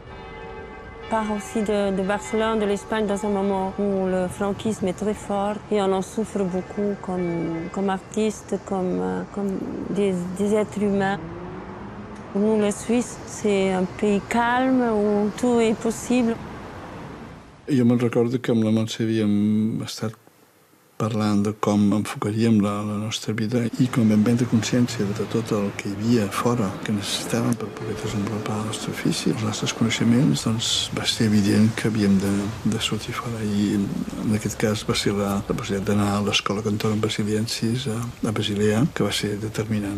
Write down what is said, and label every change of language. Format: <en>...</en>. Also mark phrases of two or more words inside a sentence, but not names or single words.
<fr>On part aussi de Barcelone, de l'Espagne, dans un moment où le franquisme est très fort et on en souffre beaucoup comme artistes, comme des êtres humains. Pour nous, la Suisse, c'est un pays calme où tout est possible.</fr> <ca>Jo me'n recordo que amb la Montse havíem estat parlant de com enfocaríem la nostra vida i com vam prendre consciència de tot el que hi havia fora que necessitàvem per poder desenvolupar el nostre ofici, els nostres coneixements, doncs va ser evident que havíem de sortir fora i en aquest cas va ser la possibilitat d'anar a l'Escola Cantorum Basiliensis a Basilea, que va ser determinant.</ca>